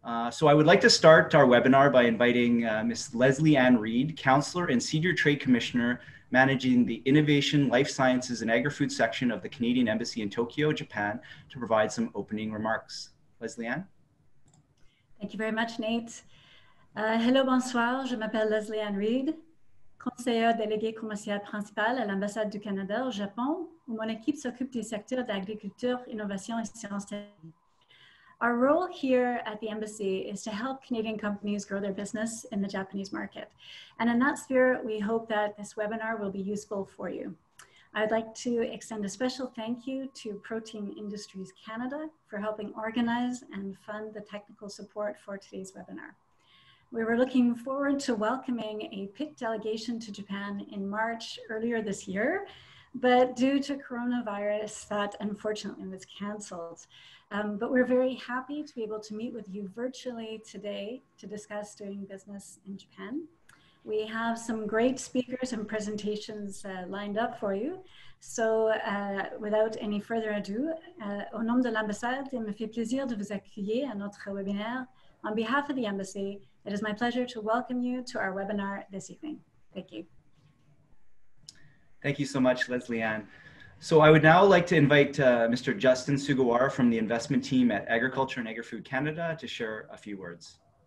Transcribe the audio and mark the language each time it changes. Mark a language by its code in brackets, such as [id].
[en] So I would like to start our webinar by inviting Ms. Leslie Ann Reed, Counselor and Senior Trade Commissioner managing the Innovation, Life Sciences and Agri-Food section of the Canadian Embassy in Tokyo, Japan, to provide some opening remarks. Leslie Ann. Thank you very much, Nate. Hello, [fr] bonsoir. Je m'appelle Leslie Ann Reed, conseillère déléguée commerciale principale à l'ambassade du Canada au Japon, où mon équipe s'occupe des secteurs d'agriculture, innovation et sciences. [en] Our role here at the embassy is to help Canadian companies grow their business in the Japanese market. And in that spirit, we hope that this webinar will be useful for you. I'd like to extend a special thank you to Protein Industries Canada for helping organize and fund the technical support for today's webinar. We were looking forward to welcoming a PIC delegation to Japan in March earlier this year, but due to coronavirus, that unfortunately was canceled. But we're very happy to be able to meet with you virtually today to discuss doing business in Japan. We have some great speakers and presentations lined up for you. So without any further ado, [fr] au nom de l'ambassade, il me fait plaisir de vous accueillir à notre webinaire. [en] On behalf of the embassy, it is my pleasure to welcome you to our webinar this evening. Thank you. Thank you so much, Leslie Ann. So I would now like to invite Mr. Justin Sugawara from the investment team at Agriculture and Agri-Food Canada to share a few words.